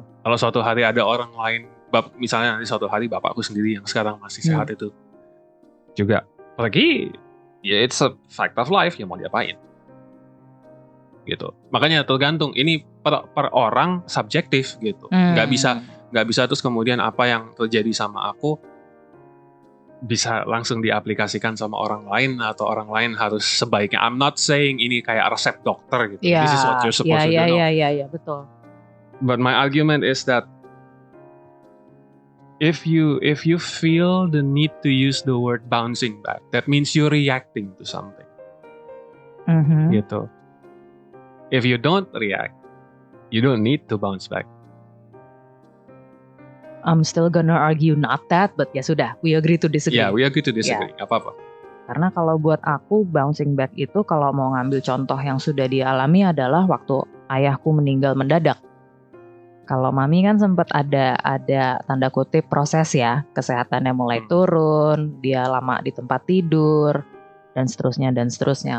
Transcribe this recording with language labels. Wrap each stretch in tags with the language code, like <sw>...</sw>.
<id>Kalau suatu hari ada orang lain, misalnya nanti suatu hari bapakku sendiri yang sekarang masih sehat itu juga pergi, ya</id> <en>it's a fact of life,</en> <id>ya mau diapain, gitu. Makanya tergantung, ini per orang subjektif gitu. Nggak bisa terus kemudian apa yang terjadi sama aku bisa langsung diaplikasikan sama orang lain, atau orang lain harus sebaiknya.</id> <en>I'm not saying</en> <id>ini kayak resep dokter gitu.</id> <en>This is what you're supposed to do.</en> <id>Ya, betul.</id> <en>But my argument is that if you feel the need to use the word bouncing back, that means you're reacting to something. Gitu. If you don't react, you don't need to bounce back. I'm still gonna argue not that, but</en> <id>ya sudah,</id> <en>we agree to disagree. Yeah, we agree to disagree.</en> <id>Gak apa-apa. Karena kalau buat aku bouncing back itu, kalau mau ngambil contoh yang sudah dialami adalah waktu ayahku meninggal mendadak. Kalau mami kan sempat ada tanda kutip proses ya, kesehatannya mulai turun, dia lama di tempat tidur, dan seterusnya.</id>